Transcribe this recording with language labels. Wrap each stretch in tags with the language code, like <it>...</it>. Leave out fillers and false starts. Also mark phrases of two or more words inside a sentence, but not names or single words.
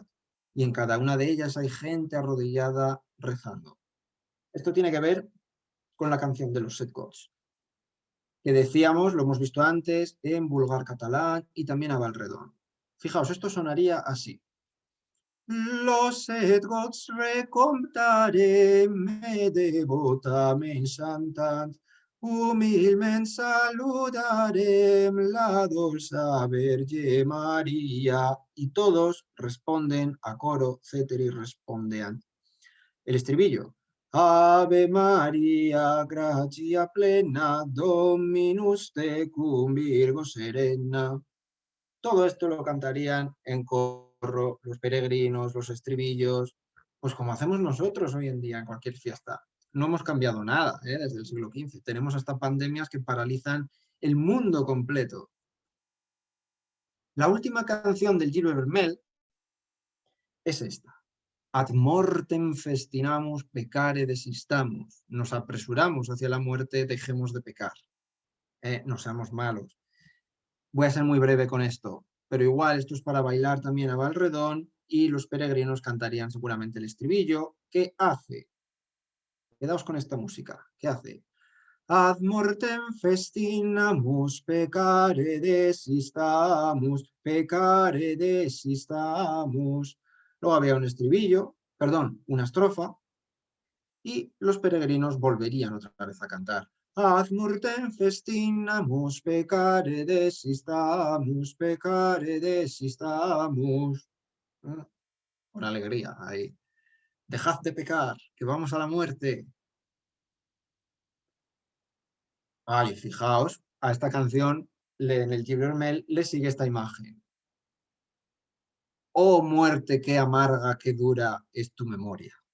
<es>Y en cada una de ellas hay gente arrodillada rezando. Esto tiene que ver con la canción de los Set Gots, que decíamos, lo hemos visto antes, en vulgar catalán y también a Valredón. Fijaos, esto sonaría así.</es> <ca>Los Set Gots recomptarem, me devotament chantant, humilment saludarem la dolça Verge María.</ca> <es>Y todos responden a coro,</es> <la>ceteri respondean.</la> <es>El estribillo.</es> <la>Ave María, gratia plena, Dominus tecum Virgo serena.</la> <es>Todo esto lo cantarían en coro los peregrinos, los estribillos, pues como hacemos nosotros hoy en día en cualquier fiesta. No hemos cambiado nada desde el siglo XV. Tenemos hasta pandemias que paralizan el mundo completo. La última canción del Giro Vermell es esta.</es> <la>Ad mortem festinamus, pecare desistamus.</la> <es>Nos apresuramos hacia la muerte, dejemos de pecar. No seamos malos. Voy a ser muy breve con esto, pero igual esto es para bailar también a Valredón y los peregrinos cantarían seguramente el estribillo. ¿Qué hace? Quedaos con esta música. ¿Qué hace?</es> <la>Ad mortem festinamus, pecare desistamus, pecare desistamus.</la> <es>Luego había un estribillo, perdón, una estrofa, y los peregrinos volverían otra vez a cantar.</es> <la>Ad mortem festinamus, pecare desistamus, pecare desistamus.</la> <es>Con alegría, ahí. Dejad de pecar, que vamos a la muerte. Ay, fijaos, a esta canción en el Giro Vermell le sigue esta imagen. Oh muerte, qué amarga, qué dura es tu memoria.</es>